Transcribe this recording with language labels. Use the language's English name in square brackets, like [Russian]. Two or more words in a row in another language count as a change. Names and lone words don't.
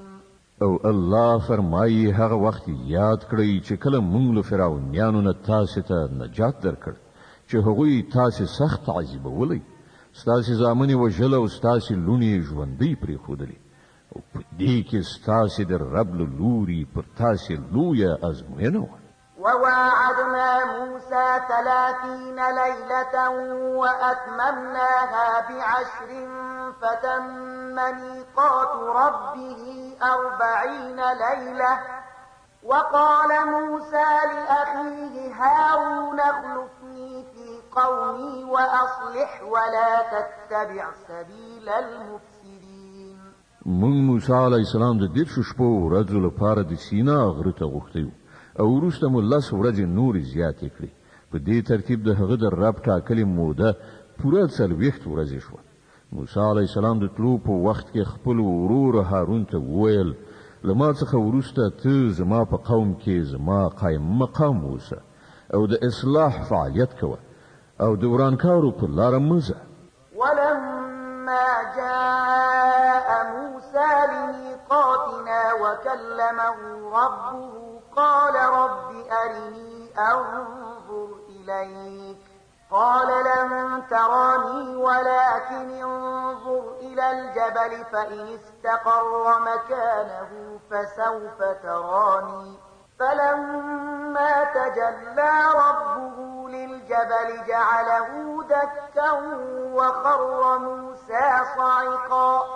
[Pashto] او الله فرمایي هغه وخت یاد کړئ چې کله موږ له فرعونیانو نه تاسې ته نجات درکړ چې هغوی تاسې سخت عذابولئ، ستاسې زامنې وژل او ستاسې لوڼې ژوندۍ پرېښودلې او په دې کې ستاسې د رب له لوري پر تاسې لویه ازموینه وه. [Arabic] وواعدنا موسى 30 ليلة وأتممناها ب10 فتم ميقات ربه 40 ليلة وقال موسى لأخيه هارون اخلفني في قومي وأصلح ولا تتبع سبيل المفسدين. [Pashto] موږ موسی [Arabic] علیه السلام [Pashto] د 10 شپو ورځو لپاره د سینا غره ته غوښتی وو او وروسته مو 10 ورځې نورې زیاتې کړې. په دې ترتیب د هغه د رب ټاکلې موده پوره 40 ورځې شوه. موسی [Arabic] علیه السلام [Pashto] د تلو په وخت کې خپل ورور هارون ته وویل له ما څخه وروسته ته زما په قوم کې زما قایم مقام اوسه او د اصلاح فعالیت کوه او د ورانکارو په لاره مه ځه. [Arabic] ولما جاء موسى لميقاتنا وكلمه ربه قال رب أرني أنظر إليك قال لن تراني ولكن انظر إلى الجبل فإن استقر مكانه فسوف تراني فلما تجلى ربه للجبل جعله دكا وخر موسى صعقا